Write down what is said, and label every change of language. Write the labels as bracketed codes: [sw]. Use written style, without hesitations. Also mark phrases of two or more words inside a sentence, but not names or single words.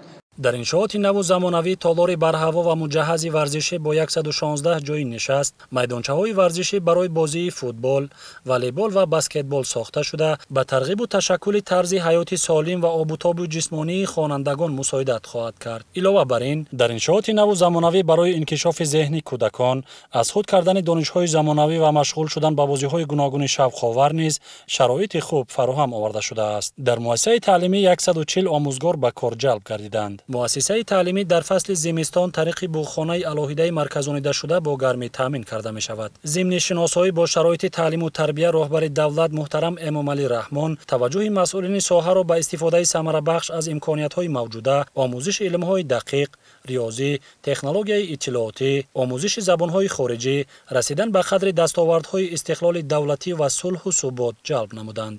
[tg] در انشاءات نو زمانوی تالار برهوا و مجهز ورزشی با 116 جای نشست، میدانچه‌های ورزشی برای بازی فوتبال، والیبال و بسکتبال ساخته شده به ترغیب و تشکل طرز حیات سالم و آب و تاب جسمانی خوانندگان مساعدت خواهد کرد. علاوه بر این، در انشاءات نو زمانوی برای انکشاف ذهنی کودکان، از خود کردن دانش‌های زمانوی و مشغول شدن به بازی‌های گوناگون شوق‌آور نیز شرایط خوب فراهم آورده شده است. در مؤسسه تعلیمی 140 آموزگار به کار جلب گردیدند. муассисаи таълимӣ дар фасли зимистон тариқи буғхонаи алоҳидаи марказонидашуда бо гармӣ таъмин карда мешавад. зимни шиносоӣ бо шароити таълиму тарбия роҳбари давлат муҳтарам Эмомалӣ Раҳмон таваҷҷӯҳи масъулини соҳаро ба истифодаи самарабахш аз имкониятҳои мавҷуда, омӯзиши илмҳои дақиқ, риёзӣ, технологияи иттилоотӣ, омӯзиши забонҳои хориҷӣ, расидан ба қадри дастовардҳои истиқлоли давлатӣ ва сулҳу субот ҷалб намуданд.